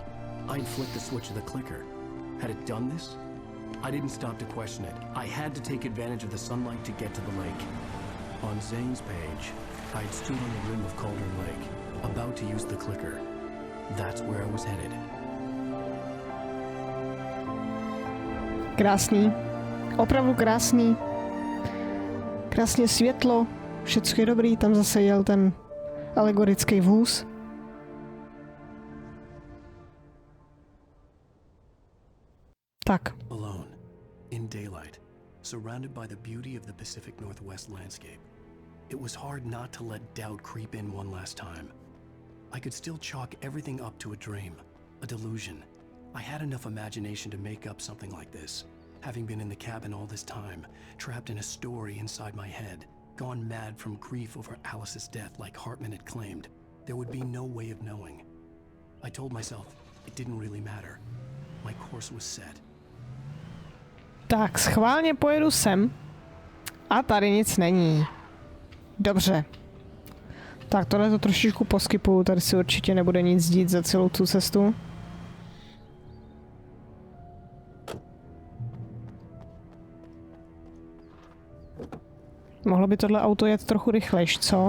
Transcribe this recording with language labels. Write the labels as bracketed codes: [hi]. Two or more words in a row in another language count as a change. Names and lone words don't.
[en] I'd flicked the switch of the clicker. Had it done this? I didn't stop to question it. I had to take advantage of the sunlight to get to the lake. On Zane's page, I'd stood on the rim of Cauldron Lake, about to use the clicker. That's where I was headed. [cs] Krásný. Opravdu krásný. Krásně světlo. Všecko je dobrý. Tam zase jel ten alegorický vůz. Tak. [en] Alone, in daylight, surrounded by the beauty of the Pacific Northwest landscape. It was hard not to let doubt creep in one last time. I could still chalk everything up to a dream, a delusion. I had enough imagination to make up something like this, having been in the cabin all this time, trapped in a story inside my head, gone mad from grief over Alice's death like Hartman had claimed. There would be no way of knowing. I told myself it didn't really matter. My course was set. [cs] Tak, schválně pojedu sem. A tady nic není. Dobře. Tak, tohle to trošičku poskypuju, tady si určitě nebude nic dít za celou tu cestu. Mohlo by tohle auto jet trochu rychlejš, co?